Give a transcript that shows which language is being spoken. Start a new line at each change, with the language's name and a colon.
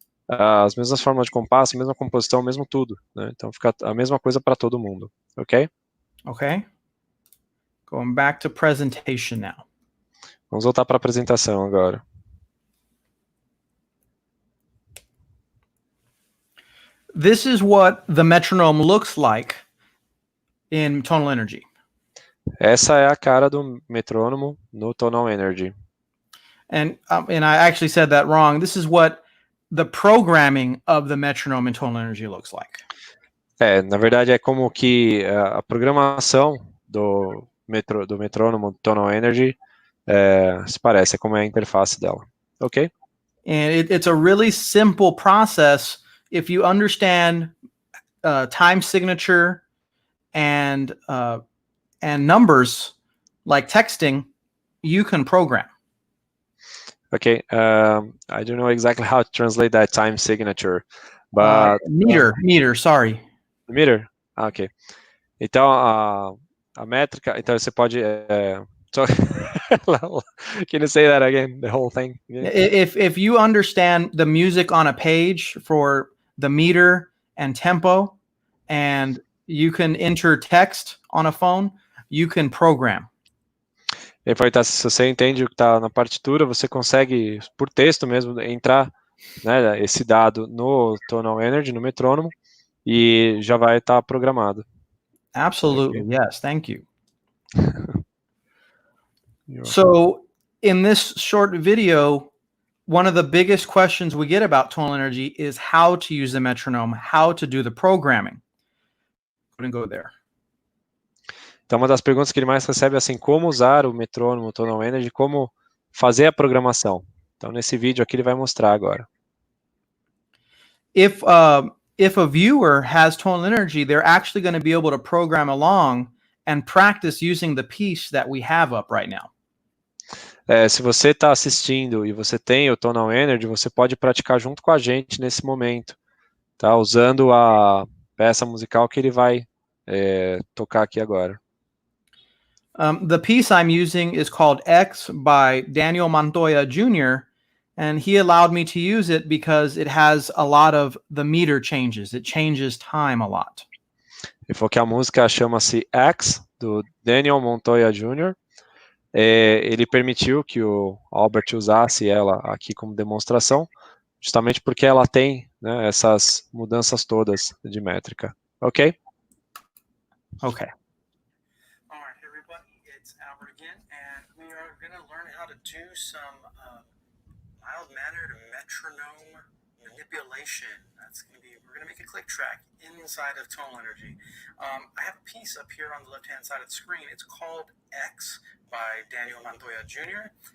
Portuguese: As mesmas formas de compasso, a mesma composição, o mesmo tudo, né? Então fica a mesma coisa para todo mundo, ok?
English: Okay. Going back to presentation now.
Portuguese: Vamos voltar para a apresentação agora.
English: This is what the metronome looks like in Tonal Energy.
Portuguese: Essa é a cara do metrônomo no Tonal Energy.
English: And I actually said that wrong. This is what the programming of the metronome in Tonal Energy looks like.
Portuguese: Na verdade é como que a programação do metrônomo Tonal Energy se parece, é como é a interface dela, ok?
English: And it's a really simple process if you understand time signature and numbers like texting, you can program. Okay, I don't know exactly how to translate that time signature, but meter, sorry. Meter? Ok.
Portuguese: Então a métrica, então você pode
English: can you say that again, the whole thing? Yeah. If you understand the music on a page for the meter and tempo, and you can enter text on a phone, you can program.
Portuguese: Se você entende o que está na partitura, você consegue, por texto mesmo, entrar, né, esse dado no Tonal Energy, no metrônomo, e já vai estar programado.
English: Absolutely, Okay. yes, thank you. So in this short video, one of the biggest questions we get about Tonal Energy is how to use the metronome, how to do the programming. I'm going to go there.
Portuguese: Então, uma das perguntas que ele mais recebe é assim, como usar o metrônomo Tonal Energy, como fazer a programação. Então, nesse vídeo aqui ele vai mostrar agora.
English: If a viewer has Tonal Energy, they're actually going to be able to program along and practice using the piece that we have up right now.
Portuguese: Se você está assistindo e você tem o Tonal Energy, você pode praticar junto com a gente nesse momento, tá? Usando a peça musical que ele vai tocar aqui agora.
English: The piece I'm using is called X by Daniel Montoya Jr., and he allowed me to use it because it has a lot of the meter changes. It changes time a lot.
Portuguese: Ele falou que a música chama-se X, do Daniel Montoya Jr., ele permitiu que o Albert usasse ela aqui como demonstração, justamente porque ela tem, né, essas mudanças todas de métrica.
English: Ok? Okay. All right, everybody, it's Albert again, and we are going to learn how to do some mild-mannered metronome manipulation. We're going to make a click track inside of Tonal Energy. I have a piece up here on the left-hand side of the screen. It's called X by Daniel Montoya Jr.